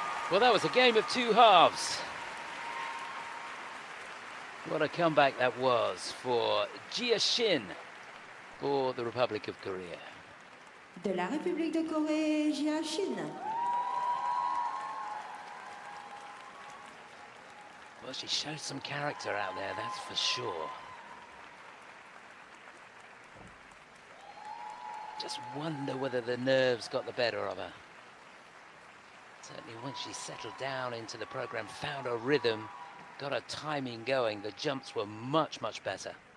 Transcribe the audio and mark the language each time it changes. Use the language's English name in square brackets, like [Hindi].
[English] Well, that was a game of two halves. What a comeback that was for Gia Shin for the Republic of Korea. [French] De la République de Corée, Gia Shin. [English] Well, she showed some character out there, that's for sure. Just wonder whether the nerves got the better of her. Certainly once she settled down into the program, found her rhythm, got her timing going, the jumps were much, much better.